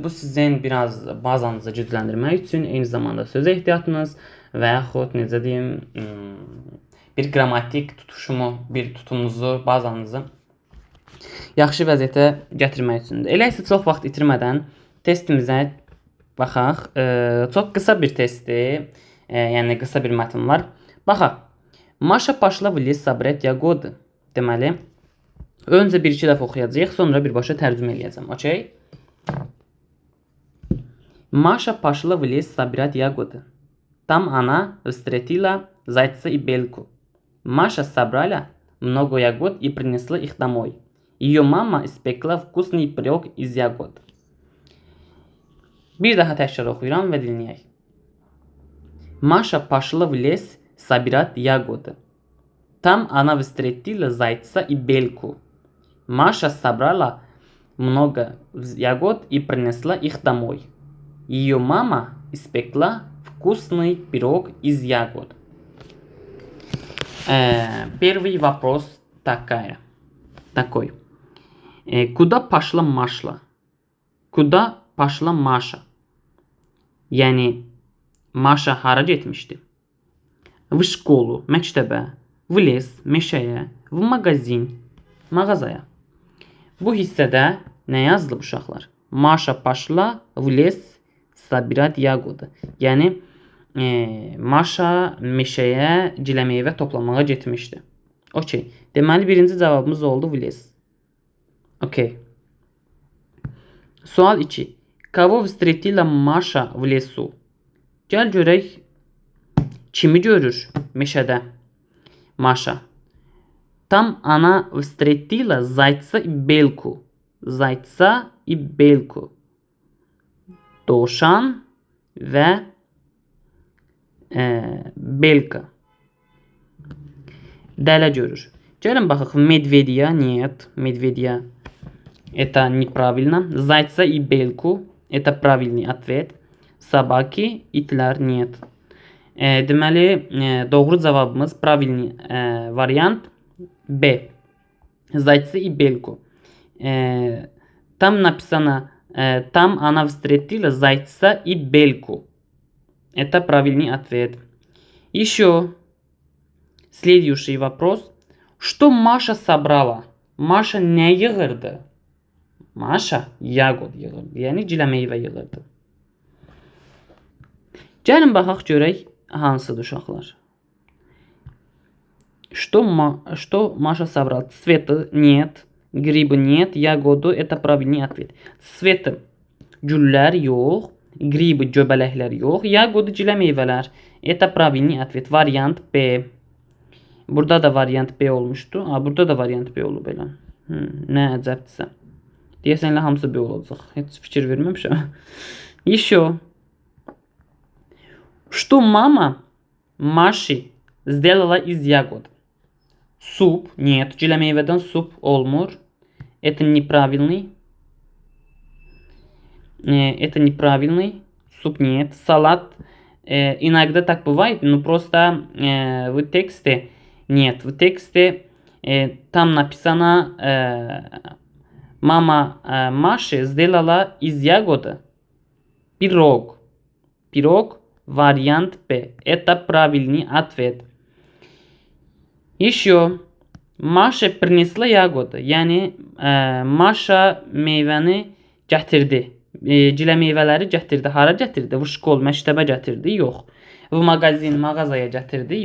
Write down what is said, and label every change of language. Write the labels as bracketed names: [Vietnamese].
[Azerbaijani] Bu sizin biraz bazanızı gücləndirmək üçün, eyni zamanda söz ehtiyatınız və yaxud necə deyim, bir qrammatik tutuşumu, bir tutumunuzu, bazanızı yaxşı vəziyyətə gətirmək üçündür. Elə isə çox vaxt itirmədən testimizə baxaq. Çox qısa bir testdir. Yəni qısa bir mətn var. Baxaq. [Russian] Maşa пошла в лес собрать ягоды. [Azerbaijani] Deməli, öncə 1-2 dəfə oxuyacağıq, sonra birbaşa tərcümə eləyəcəm. Okey? [Russian] Маша пошла в лес собирать ягоды. Там она встретила зайца и белку. Маша собрала много ягод и принесла их домой. Ее мама испекла вкусный пирог из ягод. [Azerbaijani] Bir daha təkrar oxuyuram və dinləyək. [Russian] Маша пошла в лес собирать ягоды. Там она встретила зайца и белку. Маша собрала много ягод и принесла их домой. Ее мама испекла вкусный пирог из ягод. Первый вопрос такой. Куда пошла Маша? Куда пошла Маша? [Azerbaijani] Yəni Maşa hara getmişdi? [Russian] В школу, [Azerbaijani] məktəbə, [Russian] в лес, [Azerbaijani] meşəyə, [Russian] в магазин, [Azerbaijani] mağazaya. Bu hissədə nə yazılıb uşaqlar? [Russian] Maşa пошла в лес собирать ягоды. [Azerbaijani] Yəni Maşa meşəyə giləmeyvə toplamağa getmişdi. Okey. Deməli birinci cavabımız oldu в лес. Okey. Sual 2. [Russian] Кого встретила Маша в лесу? [Azerbaijani] Gəl görək kimi görür meşədə Маша. [Russian] Там она встретила зайца и белку. Зайца и белку. [Azerbaijani] Dovşan və belka. Dələ görür. Gəlin baxaq. [Russian] Медведя нет. Медведя это неправильно. Зайца и белку это правильный ответ. Собаки, [Azerbaijani] itlər [Russian] нет. [Azerbaijani] Deməli, doğru cavabımız [Russian] правильный [Azerbaijani] variant B. [Russian] Зайцы и белку. Там написано там она встретила зайца и белку. Это правильный ответ. Еще следующий вопрос. Что Маша собрала? [Azerbaijani] Маша nə yığırdı? Maşa yağod yığırdı. Yəni giləmeyvə yığırdı. Gəlin baxaq görək hansıdır uşaqlar. [Russian] Что Маша собрала? Цветы нет, грибы нет, ягоду это правильный ответ. Цветы [Azerbaijani] güllər yox, [Russian] грибы [Azerbaijani] göbələklər yox, [Russian] ягоды [Azerbaijani] giləmeyvələr. [Russian] Это правильный ответ. [Azerbaijani] Variant B. Burada da variant B olmuşdu. Burada da variant B olub elə. Nə əcəbdirsə. Deyəsən elə hamısı B olacaq. Heç fikir verməmişəm. [Russian] Еще. Что мама Маши сделала из ягод? Суп. Нет. [Azerbaijani] Giləmeyvədən суп olmur. [Russian] Это неправильный. Это неправильный. Суп нет. Салат. Иногда так бывает, но просто в тексте нет. В тексте там написано мама Маши сделала из ягод пирог. Пирог. Variant B. Это правильный ответ. Еще. Маша принесла ягоды. [Azerbaijani] Yəni Maşa meyvəni gətirdi. Giləmeyvələri gətirdi. Hara gətirdi? [Russian] В школу, [Azerbaijani] məktəbə gətirdi? Yox. [Russian] В магазин, [Azerbaijani] mağazaya gətirdi?